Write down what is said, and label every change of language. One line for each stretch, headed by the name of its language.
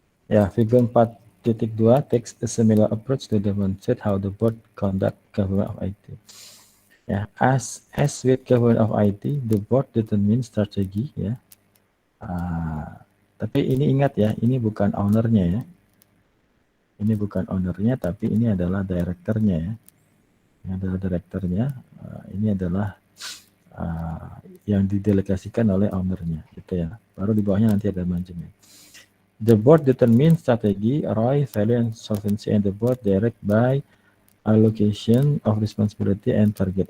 English: Ya, figure 4.2 takes a similar approach to demonstrate how the board conduct government of IT. Ya, as with government of IT, the board determines strategy ya.
Indonesian: Tapi ini ingat ya, ini bukan ownernya ya. Ini bukan ownernya, tapi ini adalah direkturnya ya. Ini adalah direkturnya. Ini adalah yang didelegasikan oleh ownernya, gitu ya. Baru di bawahnya nanti ada manajemen.
English: The board determines strategi, ROI, value, and solvency, and the board direct by allocation of responsibility and target.